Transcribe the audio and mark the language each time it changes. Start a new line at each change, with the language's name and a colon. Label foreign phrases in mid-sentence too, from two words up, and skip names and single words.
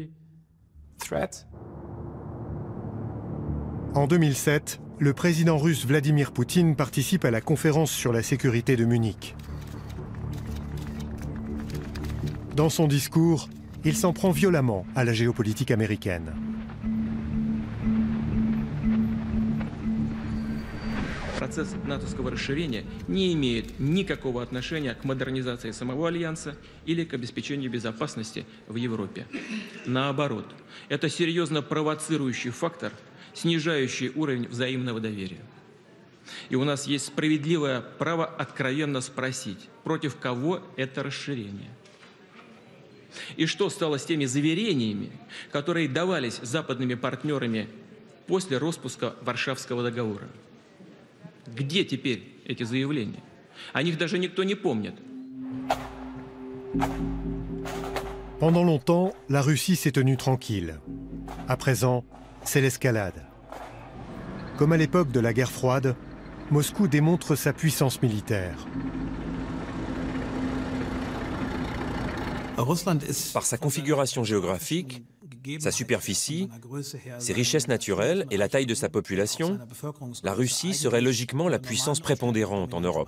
French: En 2007, le président russe Vladimir Poutine participe à la conférence sur la sécurité de Munich. Dans son discours, il s'en prend violemment à la géopolitique américaine.
Russian: Процесс натовского расширения не имеет никакого отношения к модернизации самого Альянса или к обеспечению безопасности в Европе. Наоборот, это серьезно провоцирующий фактор, снижающий уровень взаимного доверия. И у нас есть справедливое право откровенно спросить, против кого это расширение. И что стало с теми заверениями, которые давались западными партнерами после распуска Варшавского договора? Где теперь эти заявления? О них даже никто не помнит.
French: Pendant longtemps, la Russie s'est tenue tranquille. À présent, c'est l'escalade. Comme à l'époque de la guerre froide, Moscou démontre sa puissance militaire. Par sa configuration géographique, sa superficie, ses richesses naturelles et la taille de sa population, la Russie serait logiquement la puissance prépondérante en Europe.